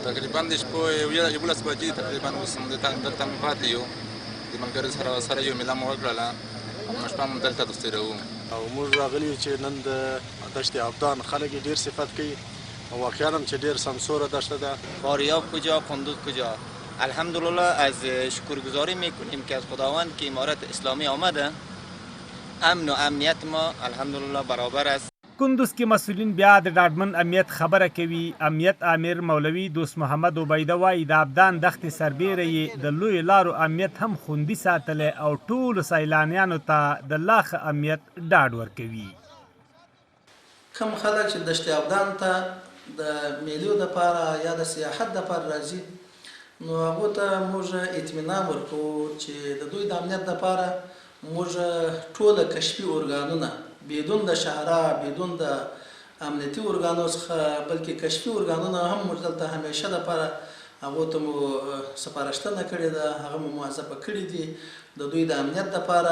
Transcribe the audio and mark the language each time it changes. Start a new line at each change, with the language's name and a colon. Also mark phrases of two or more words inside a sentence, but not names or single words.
Pashto: تقریبا د شپې 11 بجې تقریبا اوس دلته مو پاتې یو، د ملګرو سره یو میله مو وکړله او شپه مو دلته تېروو. او موږ راغلي یو چې نن د دشت ابدان خلک یې ډېر صفت کوي او واقعا هم چې ډېر سمسوره دشته ده.
Persian: فاریاب کجا، کندوز کجا. الحمدلله از شکرگزاری میکنیم که از خداوند که امارت اسلامی آمده، امن و امنیت ما الحمدلله برابر است.
Pashto: کندوز کې مسؤلین بیا د ډاډمن امنیت خبره کوي. امنیت امیر مولوي دوست محمد عبیده وایي د ابدان دښتې سربیره یې د لویو لارو امنیت هم خوندي ساتلی او ټولو سیلانیانو ته د لا ښه امنیت ډاډ ورکوي. کوم خلک چې دشت ابدان ته د میلو دپاره یا د سیاحت دپاره راځي نو هغو ته موږ اطمینان ورکوو چې د دوی د امنیت دپاره موږ ټوله کشفي ارګانونه بدون د شهره بدون د امنیتي ارګانو څخه بلکې کشفي ارګانونه هم موږ دلته همیشه دپاره هغو ته مو سپارښتنه کړې ده، هغه مو موظفه کړي دي د دوی د امنیت دپاره.